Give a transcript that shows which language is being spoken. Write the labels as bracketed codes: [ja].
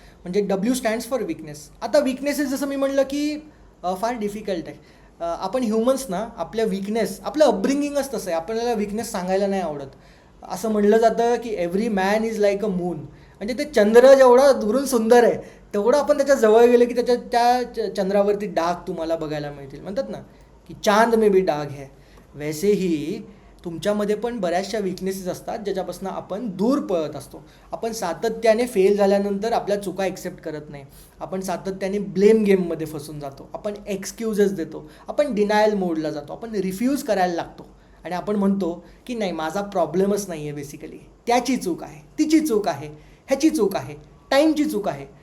[mr] म्हणजे [en] W stands for weakness. [mr] आता weaknesses जसं मी म्हटलं की फार डिफिकल्ट आहे. आपण ह्युमन्स ना, आपल्या विकनेस, आपलं अपब्रिंगिंगच तसं आहे, आपल्याला विकनेस सांगायला नाही आवडत. असं म्हणलं जातं की [en] Every man is like a moon. [mr] म्हणजे ते चंद्र जेवढा दुरून सुंदर आहे तेवढं आपण त्याच्या जवळ गेलं की त्या चंद्रावरती डाग तुम्हाला बघायला मिळतील. म्हणतात ना की [hi] चांद में भी डाग है. [mr] वैसेही तुमच्यामध्ये पण बऱ्याचशा विकनेसेस असतात ज्याच्यापासून आपण दूर पळत असतो. आपण सातत्याने फेल झाल्यानंतर आपल्या चुका ॲक्सेप्ट करत नाही. आपण सातत्याने ब्लेम गेममध्ये फसून जातो. आपण एक्सक्यूजेस देतो. आपण डिनायल मोडला जातो. आपण रिफ्यूज करायला लागतो आणि आपण म्हणतो की नाही, माझा प्रॉब्लेमच नाही आहे, बेसिकली त्याची चूक आहे, तिची चूक आहे, ह्याची चूक आहे, टाईमची चूक आहे.